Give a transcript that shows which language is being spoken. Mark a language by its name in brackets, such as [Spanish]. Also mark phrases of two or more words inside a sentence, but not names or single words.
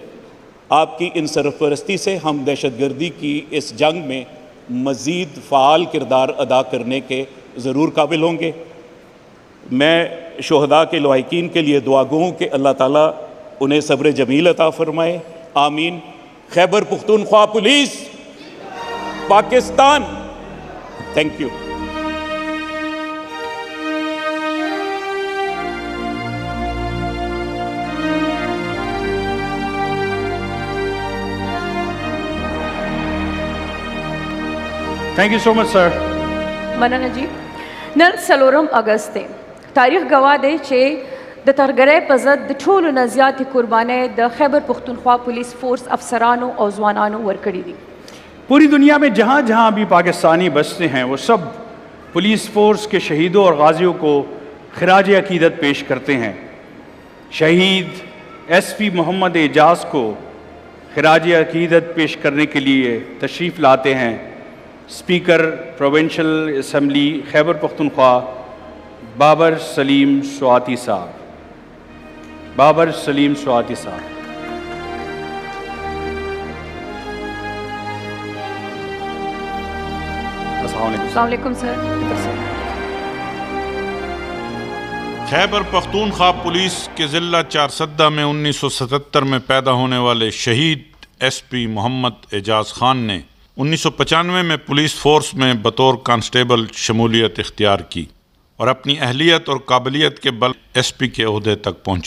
[Urdu] آپ کی ان سرپرستی سے ہم دہشت گردی کی اس جنگ میں مزید فعال کردار ادا کرنے کے ضرور قابل ہوں گے۔ میں شہداء کے لواحقین کے لیے دعا گو ہوں کہ اللہ تعالیٰ انہیں صبر جمیل عطا فرمائے، آمین۔ خیبر پختونخوا پولیس، پاکستان۔ [English] thank you. Thank you so much, sir. [Pashto] مننه جی نن څلورم اگست دی تاریخ گواه دی چې د ترګرۍ په ضد د ټولو نه زیاتې قربانۍ د خیبر پختونخوا پولیس فورس افسرانو او ځوانانو ورکړي دي۔ [Urdu] پوری دنیا میں جہاں جہاں بھی پاکستانی بستے ہیں وہ سب پولیس فورس کے شہیدوں اور غازیوں کو خراج عقیدت پیش کرتے ہیں۔ شہید ایس پی محمد اعجاز کو خراج عقیدت پیش کرنے کے لیے تشریف لاتے ہیں [English] Speaker Provincial Assembly [Urdu] خیبر پختونخوا بابر سلیم سواتی صاحب۔ بابر سلیم سواتی صاحب۔ [Arabic] السلام علیکم [Urdu] سر۔ خیبر پختونخوا پولیس کے ضلع چارسدہ میں 1977 میں پیدا ہونے والے شہید ایس پی محمد اعجاز خان نے 1995 میں پولیس فورس میں بطور کانسٹیبل شمولیت اختیار کی اور اپنی اہلیت اور قابلیت کے بل ایس پی کے عہدے تک پہنچے۔